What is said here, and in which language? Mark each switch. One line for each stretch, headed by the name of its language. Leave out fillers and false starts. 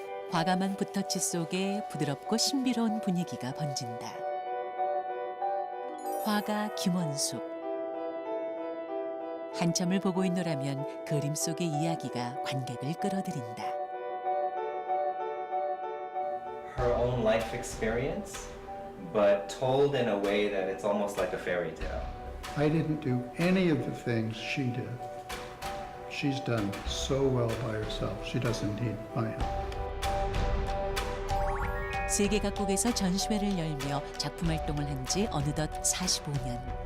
Korean: 과감한 붓터치 속에 부드럽고 신비로운 분위기가 번진다. 화가 김원숙. 한참을 보고 있노라면 그림 속의 이야기가 관객을 끌어들인다.
English: Her own life experience, but told in a way that it's almost like a fairy tale. I didn't do any of the things she did. She's done so well by herself. She doesn't need my help.
Korean: 세계 각국에서 전시회를 열며 작품 활동을 한 지 어느덧 45년.